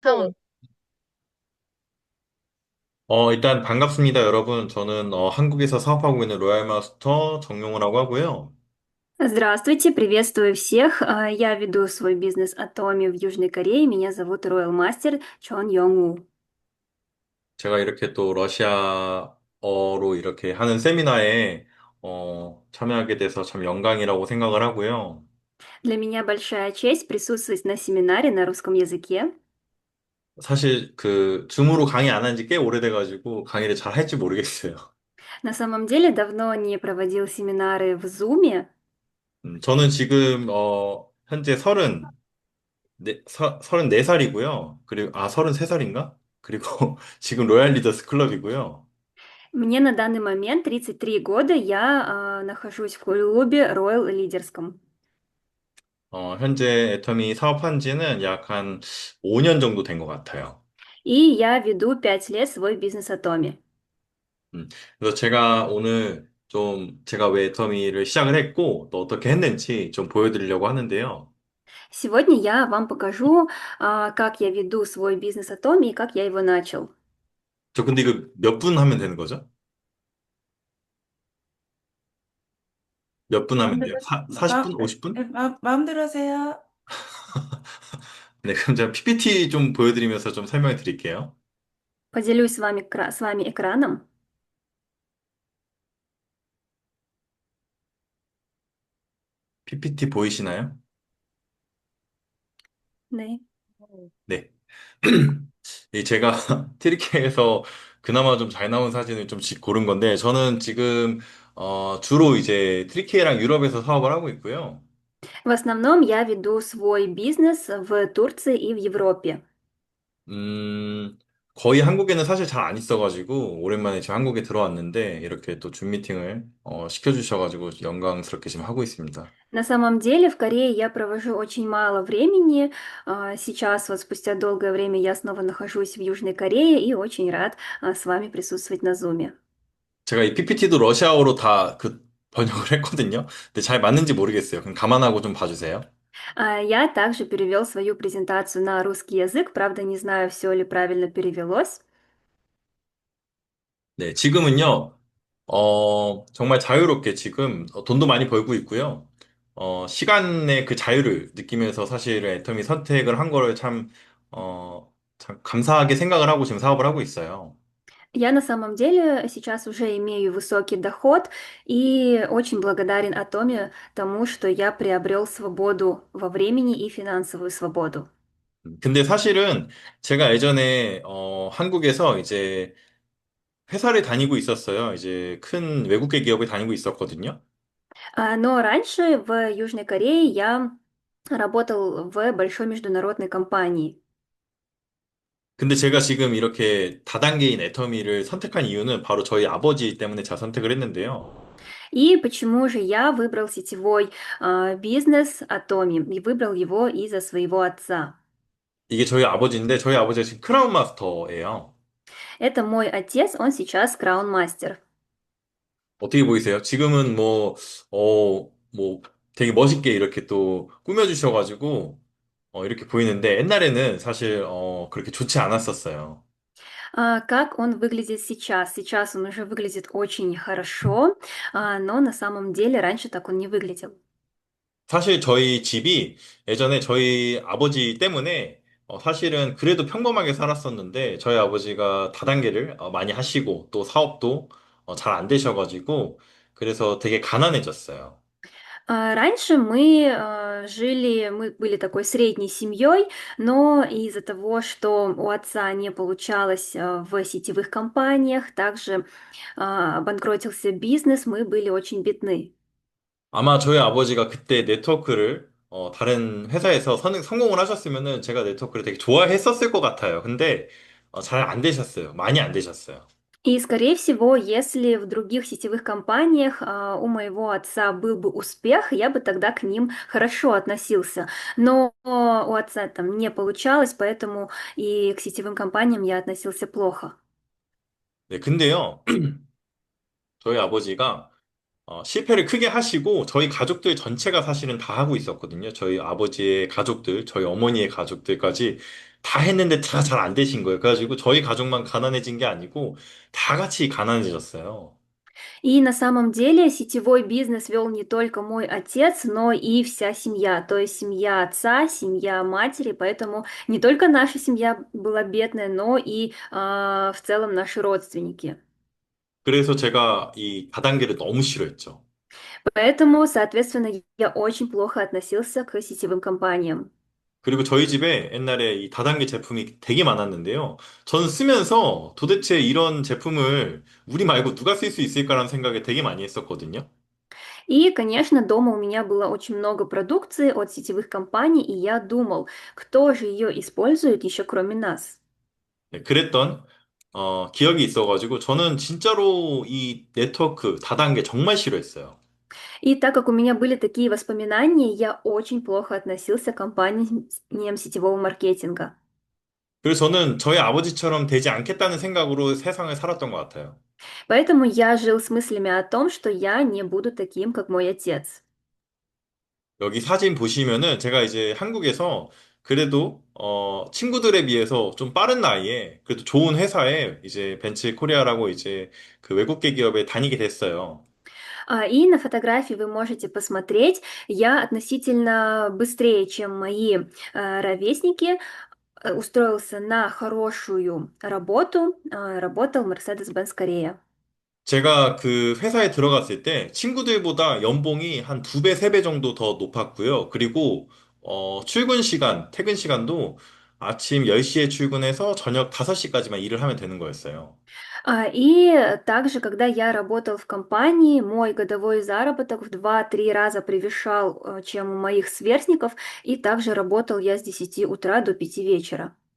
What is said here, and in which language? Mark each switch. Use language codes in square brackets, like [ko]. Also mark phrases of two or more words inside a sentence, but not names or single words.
[ko] 사운. 일단 반갑습니다, 여러분. 저는 한국에서 사업하고 있는 로얄 마스터 정용호라고 하고요. [ru] Здравствуйте, приветствую всех. Я веду свой бизнес Atomi в Южной Корее. Меня зовут Royal Master Чон Йонгу. [ko] 제가 이렇게 또 러시아어로 이렇게 하는 세미나에 참여하게 돼서 참 영광이라고 생각을 하고요. [ru] Для меня большая честь присутствовать на семинаре на русском языке. [ko] 사실 그 줌으로 강의 안 한 지 꽤 오래돼가지고 강의를 잘 할지 모르겠어요. [ru] На самом деле давно не проводил семинары в Zoom. [ko] 저는 지금 현재 34살이고요. 그리고 33살인가? 그리고 지금 로얄 리더스 클럽이고요. [ru] Мне на данный момент 33 года. Я нахожусь в клубе Royal Лидерском. [ko] 현재 애터미 사업한 지는 약 한 5년 정도 된 것 같아요. [ru] И я веду 5 лет свой бизнес Atomi. [ko] 그래서 제가 오늘 좀 제가 왜 애터미를 시작을 했고 또 어떻게 했는지 좀 보여드리려고 하는데요. [ru] Сегодня я вам покажу, как я веду свой бизнес Atomi и как я его начал. [ko] 저 근데 이거 몇 분 하면 되는 거죠? 몇 분 하면 돼요? 마음대로, 40분? 50분? 마음대로 하세요. 네, 그럼 제가 PPT 좀 보여드리면서 좀 설명해 드릴게요. [ru] Поделюсь с вами экраном. [ko] PPT 보이시나요? 네. 네. 이 제가 트리케에서 그나마 좀 잘 나온 사진을 좀 고른 건데, 저는 지금, 주로 이제 트리케랑 유럽에서 사업을 하고 있고요. [ru] В основном я веду свой бизнес в Турции и в Европе. [ko] 음, 거의 한국에는 사실 잘 안 있어가지고, 오랜만에 지금 한국에 들어왔는데, 이렇게 또 줌 미팅을, 시켜주셔가지고 영광스럽게 지금 하고 있습니다. [ru] На самом деле в Корее я провожу очень мало времени. Сейчас вот спустя долгое время я снова нахожусь в Южной Корее и очень рад с вами присутствовать на Зуме. [ko] 제가 이 PPT도 러시아어로 다 그 번역을 했거든요. 근데 잘 맞는지 모르겠어요. 그럼 감안하고 좀 봐주세요. [ru] Я также перевел свою презентацию на русский язык, правда не знаю, все ли правильно перевелось. [ko] 네, 지금은요, 정말 자유롭게 지금 돈도 많이 벌고 있고요. 시간의 그 자유를 느끼면서 사실 애터미 선택을 한 거를 참 감사하게 생각을 하고 지금 사업을 하고 있어요. [ru] Я на самом деле сейчас уже имею высокий доход и очень благодарен Атоме тому, что я приобрел свободу во времени и финансовую свободу. [ko] 근데 사실은 제가 예전에, 한국에서 이제 회사를 다니고 있었어요. 이제 큰 외국계 기업에 다니고 있었거든요. [ru] Но раньше в Южной Корее я работал в большой международной компании. [ko] 근데 제가 지금 이렇게 다단계인 애터미를 선택한 이유는 바로 저희 아버지 때문에 제가 선택을 했는데요. [ru] И почему же я выбрал сетевой бизнес Atomi и выбрал его из-за своего отца? [ko] 이게 저희 아버지인데 저희 아버지가 지금 크라운 마스터예요. [ru] Это мой отец, он сейчас краун-мастер. [ko] 어떻게 보이세요? 지금은 뭐 되게 멋있게 이렇게 또 꾸며주셔가지고 이렇게 보이는데 옛날에는 사실 그렇게 좋지 않았었어요. [ru] Как он выглядит сейчас? Сейчас он уже выглядит очень хорошо, но на самом деле раньше так он не выглядел. [ko] 사실 저희 집이 예전에 저희 아버지 때문에 사실은 그래도 평범하게 살았었는데 저희 아버지가 다단계를 많이 하시고 또 사업도 잘 안 되셔가지고 그래서 되게 가난해졌어요. [ru] Раньше мы были такой средней семьей, но из-за того, что у отца не получалось в сетевых компаниях, также обанкротился бизнес, мы были очень бедны. [ko] 아마 저희 아버지가 그때 네트워크를 다른 회사에서 성공을 하셨으면은 제가 네트워크를 되게 좋아했었을 것 같아요. 근데 잘 안 되셨어요. 많이 안 되셨어요. [ru] И, скорее всего, если в других сетевых компаниях у моего отца был бы успех, я бы тогда к ним хорошо относился. Но у отца там не получалось, поэтому и к сетевым компаниям я относился плохо. [ko] 네, 근데요, 저희 아버지가 실패를 크게 하시고 저희 가족들 전체가 사실은 다 하고 있었거든요. 저희 아버지의 가족들, 저희 어머니의 가족들까지 다 했는데 다 잘 안 되신 거예요. 그래가지고 저희 가족만 가난해진 게 아니고 다 같이 가난해졌어요. [ru] И на самом деле сетевой бизнес вел не только мой отец, но и вся семья, то есть семья отца, семья матери, поэтому не только наша семья была бедная, но и в целом наши родственники. [ko] 그래서 제가 이 다단계를 너무 싫어했죠. [ru] Поэтому, соответственно, я очень плохо относился к сетевым компаниям. [ko] 그리고 저희 집에 옛날에 이 다단계 제품이 되게 많았는데요. 저는 쓰면서 도대체 이런 제품을 우리 말고 누가 쓸 수 있을까라는 생각을 되게 많이 했었거든요. [ru] И, конечно, дома у меня было очень много продукции от сетевых компаний, и я думал, кто же ее использует еще кроме нас. [ko] 네, 그랬던 기억이 있어가지고 저는 진짜로 이 네트워크 다단계 정말 싫어했어요. [ru] И так как у меня были такие воспоминания, я очень плохо относился к компаниям сетевого маркетинга. [ko] 그래서 저는 저희 아버지처럼 되지 않겠다는 생각으로 세상을 살았던 것 같아요. [ru] Поэтому я жил с мыслями о том, что я не буду таким, как мой отец. [ko] 여기 사진 보시면은 제가 이제 한국에서 그래도 친구들에 비해서 좀 빠른 나이에 그래도 좋은 회사에 이제 벤츠 코리아라고 이제 그 외국계 기업에 다니게 됐어요. [ru] И на фотографии вы можете посмотреть, я относительно быстрее, чем мои ровесники, устроился на хорошую работу, работал в Mercedes-Benz Корея. [ko] 제가 그 회사에 들어갔을 때 친구들보다 연봉이 한 두 배, 세 배 정도 더 높았고요. 그리고 출근 시간, 퇴근 시간도 아침 10시에 출근해서 저녁 5시까지만 일을 하면 되는 거였어요. [ru] И также, когда я работал в компании, мой годовой заработок в 2-3 раза превышал, чем у моих сверстников, и также работал я с 10 утра до 5 вечера.